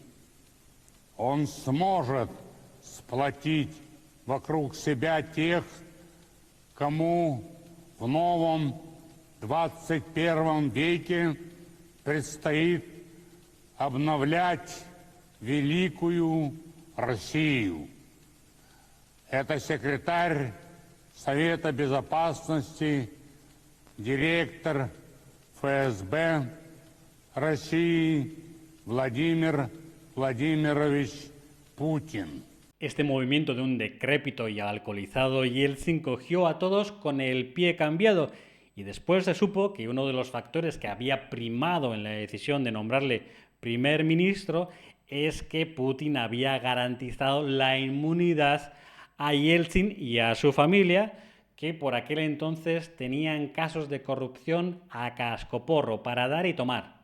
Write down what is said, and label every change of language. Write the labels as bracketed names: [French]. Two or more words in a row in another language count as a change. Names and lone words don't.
[Russian] Он сможет сплотить вокруг себя тех, кому в новом 21 веке предстоит обновлять великую Россию. Это секретарь Совета Безопасности, директор ФСБ России Vladimir Vladimirovich Putin. [Spanish] Este movimiento de un decrépito y alcoholizado Yeltsin cogió a todos con el pie cambiado y después se supo que uno de los factores que había primado en la decisión de nombrarle primer ministro es que Putin había garantizado la inmunidad a Yeltsin y a su familia, que por aquel entonces tenían casos de corrupción a cascoporro para dar y tomar.